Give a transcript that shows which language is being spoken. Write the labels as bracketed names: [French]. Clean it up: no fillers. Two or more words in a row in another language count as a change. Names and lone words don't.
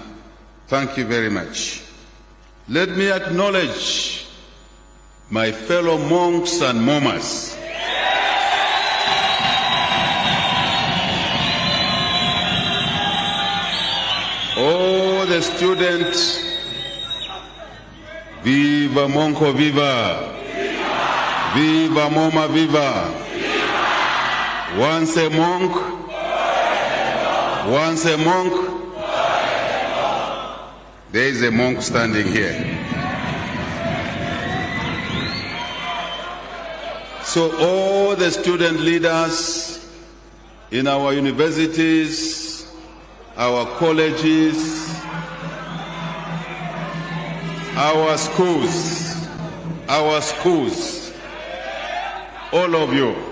[English] Thank you very much. Let me acknowledge my fellow monks and momas. Oh, the students, viva monko viva, viva moma viva, once a monk, once a monk. There is a monk standing here. So all the student leaders in our universities, our colleges, our schools, all of you,